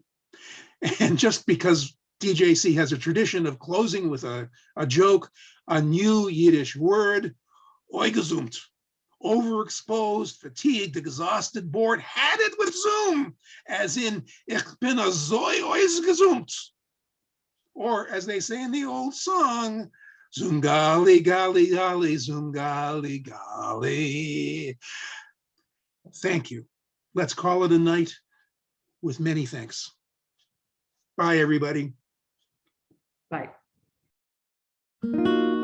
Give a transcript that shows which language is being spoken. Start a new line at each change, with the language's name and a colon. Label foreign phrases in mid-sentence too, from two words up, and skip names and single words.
English: And just because DJC has a tradition of closing with a joke, a new Yiddish word, oigezumt, overexposed, fatigued, exhausted, bored, had it with Zoom, as in,
Yiddish: איך בין אַזוי אויגעזומט.
English: Or as they say in the old song,
Hebrew: זום גלי, גלי, גלי, זום גלי, גלי.
English: Thank you. Let's call it a night with many thanks. Bye, everybody. Bye.